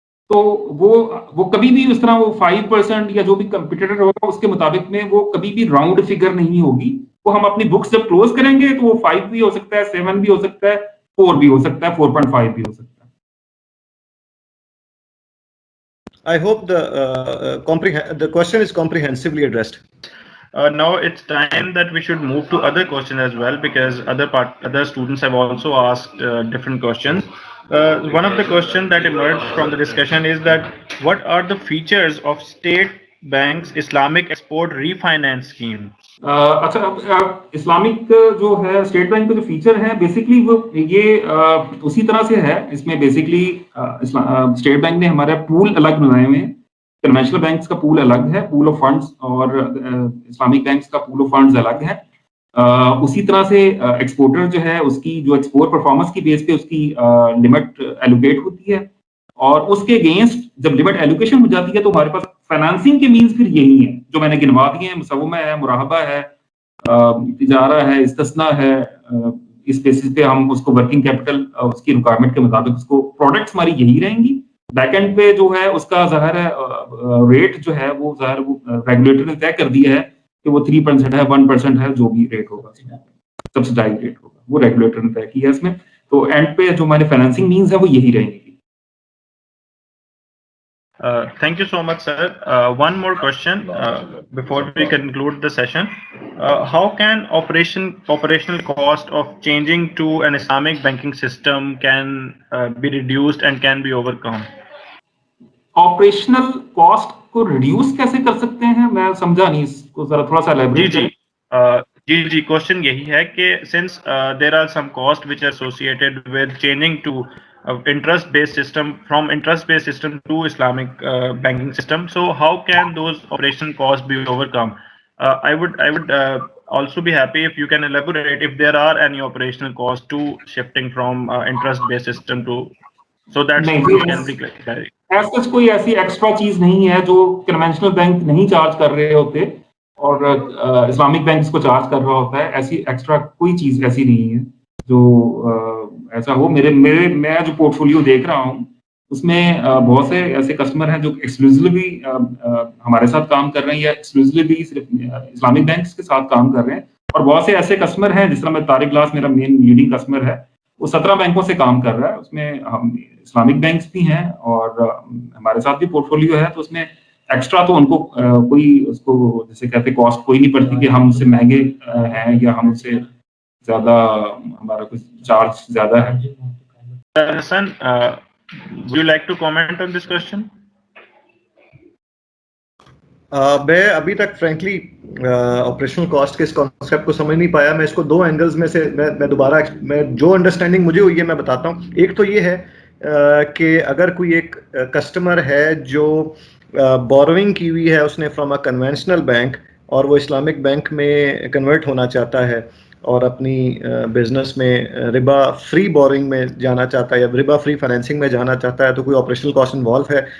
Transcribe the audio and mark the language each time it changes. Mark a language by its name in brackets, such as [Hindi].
[Urdu] تو وہ کبھی بھی اس طرح وہ 5% یا جو بھی کمپیٹیٹر ہوگا اس کے مطابق میں وہ کبھی بھی راؤنڈ فگر نہیں ہوگی. وہ ہم اپنی بکس جب کلوز کریں گے تو وہ 5 بھی ہو سکتا ہے, 7 بھی ہو سکتا ہے, 4 بھی ہو سکتا ہے, 4.5 بھی ہو سکتا ہے. [English] I hope the question is comprehensively addressed. Now it's time that we should move to other questions as well, because other students have also asked different questions. One of the questions that emerged from the discussion is that what are the features of State Bank's Islamic Export Refinance Scheme? [Urdu] اچھا, Islamic جو ہے state bank کے جو feature ہیں basically وہ یہ اسی طرح سے ہے. اس میں بیسکلی اسٹیٹ بینک نے ہمارے پول الگ بنائے ہوئے ہیں. کنونشنل بینکس کا پول الگ ہے, پول آف فنڈز, اور اسلامک بینکس کا پول آف فنڈز الگ ہے. اسی طرح سے ایکسپورٹر جو ہے اس کی جو ایکسپورٹ پرفارمنس کی بیس پہ اس کی لمٹ ایلوکیٹ ہوتی ہے, اور اس کے اگینسٹ جب لمٹ ایلوکیشن ہو جاتی ہے تو ہمارے پاس فائنانسنگ کے مینز پھر یہی ہیں جو میں نے گنوا دیے ہیں. مسومہ ہے, مراہبہ ہے, تجارہ ہے, استثنا ہے. اس بیسس پہ ہم اس کو ورکنگ کیپٹل اس کی ریکوائرمنٹ کے مطابق اس کو پروڈکٹس ہماری یہی رہیں گی. بیک اینڈ پہ جو ہے اس کا ظاہر ہے ریٹ جو ہے وہ ظاہر وہ ریگولیٹر نے طے کر دیا ہے کہ وہ 3% ہے, 1% ہے, جو بھی ریٹ ہوگا سبسڈائز ریٹ ہوگا وہ ریگولیٹر نے طے کیا ہے اس میں. تو اینڈ پہ جو ہمارے فائنانسنگ مینز ہے وہ یہی رہیں گی. [English] Thank you so much, sir. One more question before we conclude the session. How can operational cost of changing to an Islamic banking system can be reduced and can be overcome? [Urdu] Operational cost کو reduce کیسے کر سکتے ہیں, میں سمجھا نہیں اس کو, ذرا تھوڑا سا ایلیبریٹ کریں. جی کوشچن یہی ہے کہ [English] since there are some costs which are associated with changing to interest-based system, from interest-based system to Islamic banking system, so how can those operational costs be overcome? I would also be happy if you can elaborate if there are any operational costs to shifting from interest-based system to, so that we can be clear. [Urdu] ایسا کوئی ایسی extra چیز نہیں ہے جو conventional bank نہیں charge کر رہے ہوتے اور اسلامک بینک اس کو چارج کر رہا ہوتا ہے. ایسی ایکسٹرا کوئی چیز ایسی نہیں ہے. جو ایسا ہو. میں جو پورٹ فولیو دیکھ رہا ہوں اس میں بہت سے ایسے کسٹمر ہیں جو ایکسکلوزیولی ہمارے ساتھ کام کر رہے ہیں یا ایکسکلوزیولی صرف اسلامک بینکس کے ساتھ کام کر رہے ہیں, اور بہت سے ایسے کسٹمر ہیں جس طرح میں طارق گلاس میرا مین لیڈنگ کسٹمر ہے, وہ 17 بینکوں سے کام کر رہا ہے. اس میں ہم اسلامک بینکس بھی ہیں اور ہمارے ساتھ بھی پورٹ فولیو ہے, تو اس میں ایکسٹرا تو ان کو کوئی اس کو جیسے کہتے کاسٹ کوئی نہیں پڑتی کہ ہم اس سے مہنگے ہیں یا ہم اس سے زیادہ ہمارا کچھ چارج زیادہ ہے. [English] Hassan, would you like to comment on this question? [Urdu] میں ابھی تک فرینکلی آپریشنل کاسٹ کے اس کانسیپٹ کو سمجھ نہیں پایا. میں اس کو دو اینگلز میں سے میں دوبارہ میں جو انڈرسٹینڈنگ مجھے ہوئی ہے میں بتاتا ہوں. ایک تو یہ ہے کہ اگر کوئی ایک کسٹمر ہے جو بوروئنگ کی ہوئی ہے اس نے [English] from a conventional bank [Urdu] اور وہ اسلامک بینک میں کنورٹ ہونا چاہتا ہے اور اپنی بزنس میں ربا فری بورنگ میں جانا چاہتا ہے یا ربا فری فائنینسنگ میں جانا چاہتا ہے, تو کوئی آپریشنل کاسٹ انوالو ہے.